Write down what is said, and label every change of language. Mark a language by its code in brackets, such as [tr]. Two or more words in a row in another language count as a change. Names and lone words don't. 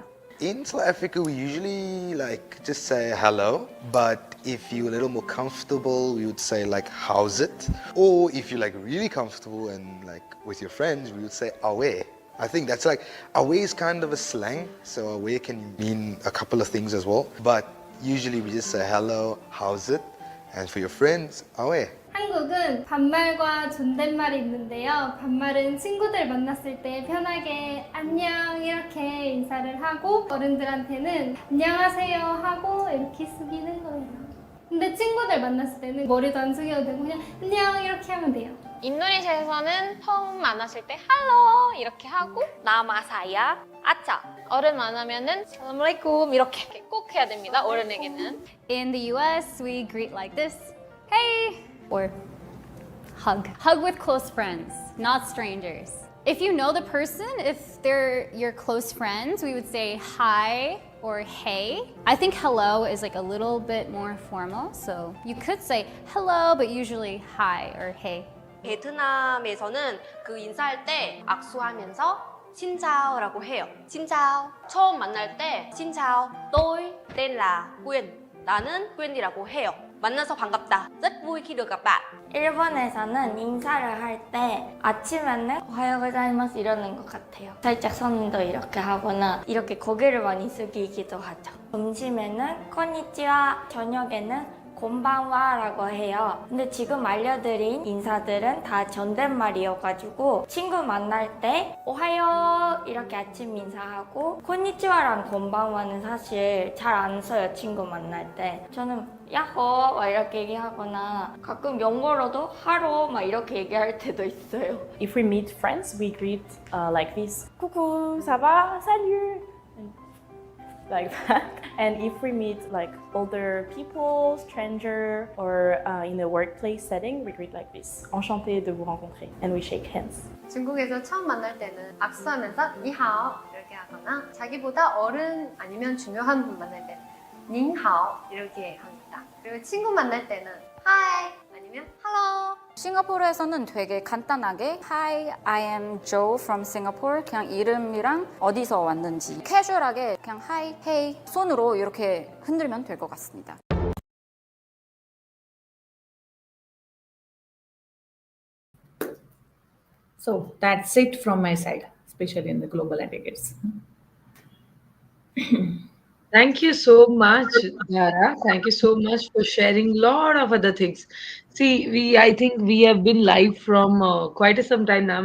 [en] In South Africa, we usually just say hello, but if you're a little more comfortable, we would say how's it? Or if you're really comfortable and with your friends, we would say awe. I think that's awe is kind of a slang, so awe can mean a couple of things as well. But usually we just say hello, how's it? And for your friends, awe. [ko] 한국은 반말과 존댓말이 있는데요. 반말은 친구들 만났을 때 편하게 안녕 이렇게 인사를 하고 어른들한테는 안녕하세요 하고 이렇게 숙이는 거예요. 근데 친구들 만났을 때는 머리도 안 숙여도 되고 그냥 안녕 이렇게 하면 돼요. 인도네시아에서는 처음 만났을 때 hello 이렇게 하고 [id] nama saya [ko] 아짜 어른 만나면은 assalamualaikum 이렇게 꼭 해야 됩니다. 어른에게는. [en] In the US, we greet like this. Hey! Or hug. Hug with close friends, not strangers. If you know the person, if they're your close friends, we would say hi or hey. I think hello is a little bit more formal, so you could say hello, but usually hi or hey. [ko] 베트남에서는 그 인사할 때 악수하면서 신자오라고 해요. 신자오. 처음 만날 때 신자오. [vi] Tôi tên là Quyên. [ko] 나는 Quyên 이라고 해요. 만나서 반갑다. [vi] rất vui khi được gặp bạn. [ko] 일본에서는 인사를 할 때 아침에는 [ja] おはようございます [ko] 이러는 것 같아요. 살짝 손도 이렇게 하거나 이렇게 고개를 많이 숙이기도 하죠. 점심에는 코니치와, 저녁에는 곤방와라고 해요. 근데 지금 알려드린 인사들은 다 존댓말이어가지고 친구 만날 때 오하요 이렇게 아침 인사하고 코니치와랑 곤방와는 사실 잘 안 써요. 친구 만날 때. 저는 야호 막 이렇게 얘기하거나 가끔 영어로도 하루 막 이렇게 얘기할 때도 있어요. [en] If we meet friends, we greet like this. [fr] Coucou, ça va? Salut! [en] Like that. And if we meet older people, stranger, or in a workplace setting, we greet like this. [fr] Enchanté de vous rencontrer. [en] And we shake hands. [ko] 중국에서 처음 만날 때는 악수하면서 니하오 이렇게 하거나 자기보다 어른 아니면 중요한 분 만날 때는 닌하오 이렇게 합니다. 그리고 친구 만날 때는 하이 아니면 [en] Hello. [ko] 싱가포르에서는 되게 간단하게 [en] Hi, I am Joe from Singapore [ko] 그냥 이름이랑 어디서 왔는지 캐주얼하게 그냥 Hi, Hey 손으로 이렇게 흔들면 될 것 같습니다. [en] So that's it from my side, especially in the global etiquettes. Thank you so much, Dara. Thank you so much for sharing a lot of other things. See, I think we have been live from quite some time now.